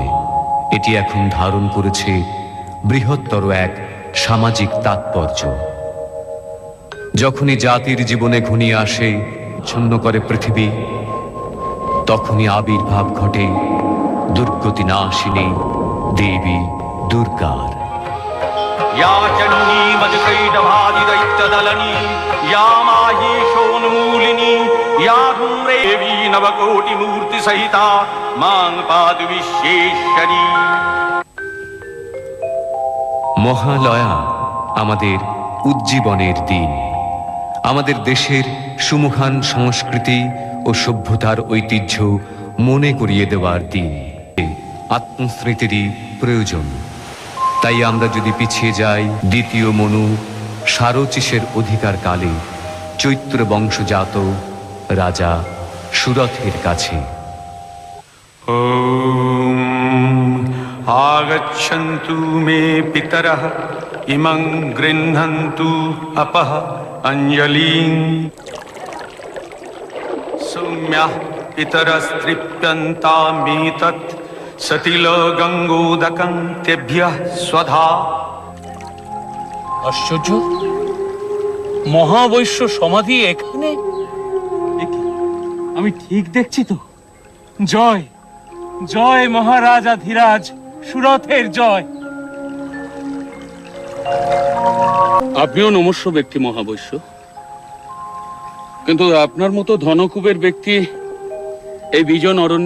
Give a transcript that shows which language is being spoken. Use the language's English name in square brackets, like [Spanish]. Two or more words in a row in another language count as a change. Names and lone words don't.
[Bangla] এটি এখন ধারণ করেছে বৃহত্তর এক সামাজিক তাৎপর্য। যখনই জাতির জীবনে ঘনিয়ে আসে, ছন্ন করে পৃথিবী, তখনই আবির্ভাব ঘটে দুর্গতি নাশিনী দেবী দুর্গার। [Sanskrit] या चण्डी मधुकैटभादि दैत्यदलनी, या माहेशोन्मूलिनी, या धूम्रेवी नवकोटिमूर्ति सहिता मां पातु विश्वेश्वरी। [Bangla] মহালয়া আমাদের উজ্জীবনের দিন, আমাদের দেশের সুমহান সংস্কৃতি ও সভ্যতার ঐতিহ্য মনে করিয়ে দেওয়ার দিন। আত্মস্মৃতিরই প্রয়োজন। তাই আমরা যদি পিছিয়ে যাই দ্বিতীয় মনু সারচিসের অধিকার কালে চৈত্র বংশজাত রাজা সুরথের কাছে। [Sanskrit] ओम आगच्छन्तु मे पितरः इमं गृह्णन्तु अपः अंजलिं। सौम्यः पितरस्तृप्यन्तामेतत् सतिलगङ्गोदकं तेभ्यः स्वधा। [Bangla] আশ্চর্য, মহাবৈশ্য সমাধি এখানে? আমি ঠিক দেখছি তো? জয় জয় মহারাজা ধীরাজ, সুরথের জয়। আপনিও নমস্য ব্যক্তি মহাবৈশ্য, কিন্তু আপনার মতো ধনকুবের ব্যক্তি এই বিজন অরণ্যে?